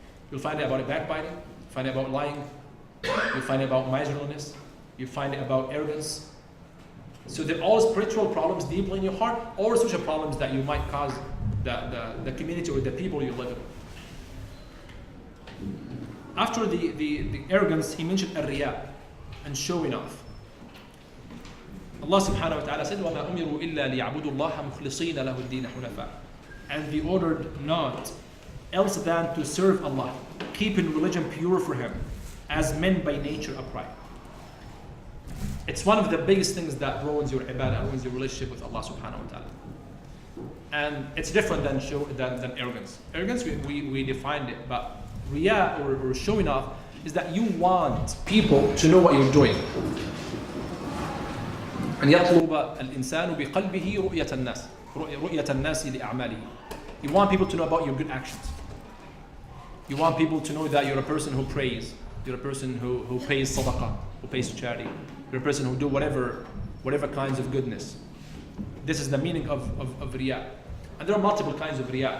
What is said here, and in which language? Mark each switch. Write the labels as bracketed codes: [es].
[en] You'll find out about it backbiting, you'll find out about lying, you'll find out about miserliness, you find out about arrogance. So they're all spiritual problems deeply in your heart, or social problems that you might cause the community or the people you live in. After the arrogance, he mentioned ar-riya, and showing off. [ar] Allah subhanahu wa ta'ala said, وَمَا أُمِرُوا إِلَّا لِيَعْبُدُوا اللَّهَ مُخْلِصِينَ لَهُ الدِّينَ حُنَفَاءَ. [en] And they ordered not else than to serve Allah, keeping religion pure for Him, as men by nature upright. It's one of the biggest things that ruins your ibadah, ruins your relationship with Allah subhanahu wa ta'ala. And it's different than arrogance. Arrogance, we defined it, but riya, or showing off, is that you want people to know what you're doing. [ar] أن يطلب الإنسان بقلبه رؤية الناس لأعماله. [en] You want people to know about your good actions. You want people to know that you're a person who prays. You're a person who pays sadaqah, who pays charity. You're a person who do whatever kinds of goodness. This is the meaning of riya. And there are multiple kinds of riya.